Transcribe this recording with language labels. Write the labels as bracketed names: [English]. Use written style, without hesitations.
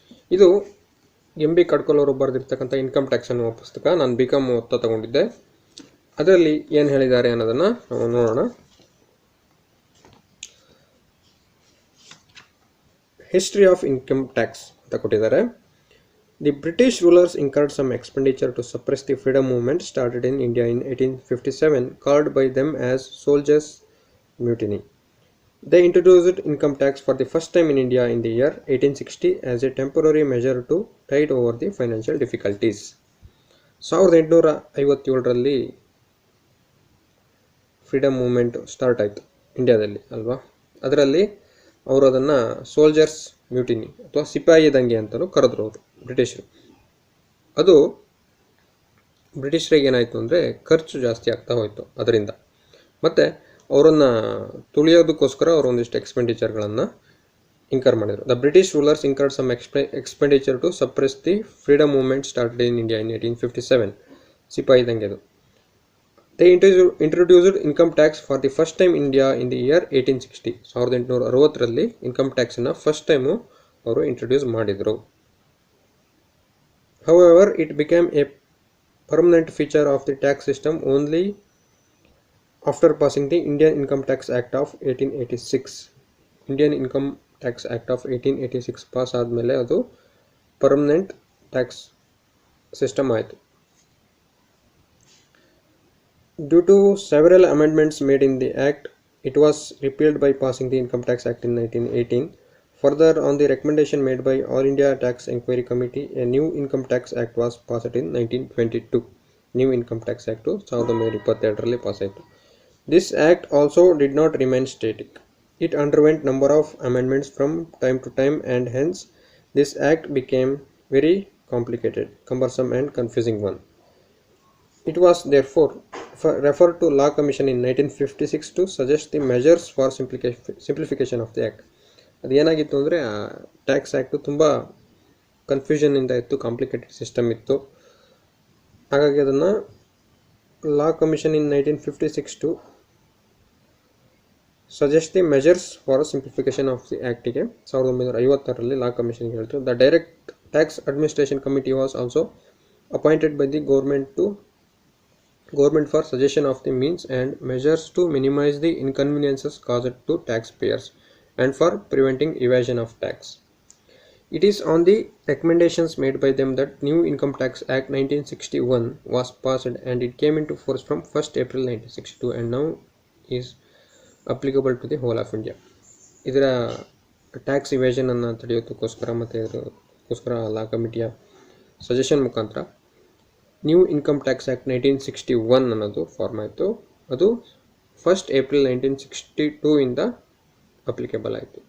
[Kannada] ಇದು MB ಕಡ್ಕೋಲ್ ಅವರು ಬರೆದಿರ್ತಕ್ಕಂಥ income tax ಅನ್ನುವ ಪುಸ್ತಕ. ನಾನು BCom ಓದ್ತಾ ತೊಗೊಂಡಿದ್ದೆ. ಅದರಲ್ಲಿ ಏನು ಹೇಳಿದ್ದಾರೆ ಅನ್ನೋದನ್ನು ನಾವು ನೋಡೋಣ. ಹಿಸ್ಟ್ರಿ ಆಫ್ ಇನ್ಕಮ್ ಟ್ಯಾಕ್ಸ್ ಅಂತ ಕೊಟ್ಟಿದ್ದಾರೆ. [English] The British rulers incurred some expenditure to suppress the freedom movement started in India in 1857, called by them as soldiers' mutiny. They introduced income tax for the first time in India in the year 1860 as a temporary measure to tide over the financial difficulties. [Kannada] 1857ರಲ್ಲಿ freedom movement start ಆಯಿತು ಇಂಡಿಯಾದಲ್ಲಿ ಅಲ್ವಾ. ಅದರಲ್ಲಿ ಅವರು ಅದನ್ನು soldiers mutiny ಅಥವಾ ಸಿಪಾಯಿ ದಂಗೆ ಅಂತಲೂ ಕರೆದ್ರು ಅವರು ಬ್ರಿಟಿಷರು. ಅದು ಬ್ರಿಟಿಷರಿಗೆ ಏನಾಯಿತು ಅಂದರೆ ಖರ್ಚು ಜಾಸ್ತಿ ಆಗ್ತಾ ಹೋಯಿತು ಅದರಿಂದ. ಮತ್ತು ಅವರನ್ನು ತುಳಿಯೋದಕ್ಕೋಸ್ಕರ ಅವರು ಒಂದಿಷ್ಟು ಎಕ್ಸ್ಪೆಂಡಿಚರ್ಗಳನ್ನು ಇನ್ಕರ್ ಮಾಡಿದರು. [English] The British rulers incurred some expenditure to suppress the freedom movement started in India in 1857. [Kannada] ಸಿಪಾಯಿ ದಂಗೆದು. [English] They introduced income tax for the first time in India in the year 1860. [Kannada] 1860ರಲ್ಲಿ income ಟ್ಯಾಕ್ಸನ್ನು first time ಅವರು introduce ಮಾಡಿದರು. [English] However, it became a permanent feature of the tax system only after passing the Indian Income Tax Act of 1886. [Kannada] Indian Income Tax Act of 1886 pass ಆದಮೇಲೆ ಅದು permanent tax system ಆಯಿತು. [English] Due to several amendments made in the Act, it was repealed by passing the Income Tax Act in 1918. Further, on the recommendation made by All India Tax Inquiry Committee, a new Income Tax Act was passed in 1922. New Income Tax Act [Kannada] 1922ರಲ್ಲಿ pass ಆಯಿತು. [English] This Act also did not remain static. It underwent number of amendments from time to time, and hence this Act became very complicated, cumbersome and confusing one. It was therefore referred to Law Commission in 1956 to suggest the measures for simplification of the Act. [Kannada] ಅದು ಏನಾಗಿತ್ತು ಅಂದರೆ tax act ತುಂಬ ಕನ್ಫ್ಯೂಷನಿಂದ ಇತ್ತು, complicated system ಇತ್ತು. ಹಾಗಾಗಿ ಅದನ್ನು [English] law commission in 1956 to suggest the measures for simplification of the ಆ್ಯಕ್ಟಿಗೆ [Kannada] 1956ರಲ್ಲಿ ಲಾ ಕಮಿಷನ್ಗೆ ಹೇಳಿದ್ರು. [English] The direct tax administration committee was also appointed by the government for suggestion of the means and measures to minimize the inconveniences caused to taxpayers and for preventing evasion of tax. It is on the recommendations made by them that New Income Tax Act 1961 was passed, and it came into force from 1st April 1962 and now is applicable to the whole of India. [Kannada] ಇದರ tax ಇವೇಷನನ್ನು ತಡೆಯೋದಕ್ಕೋಸ್ಕರ ಮತ್ತು ಇದಕ್ಕೋಸ್ಕರ ಲಾ ಕಮಿಟಿಯ suggestion ಮುಖಾಂತರ new income tax act 1961 ಅನ್ನೋದು form ಆಯಿತು. ಅದು 1st April 1962 ಇಂದ applicable ಆಯಿತು.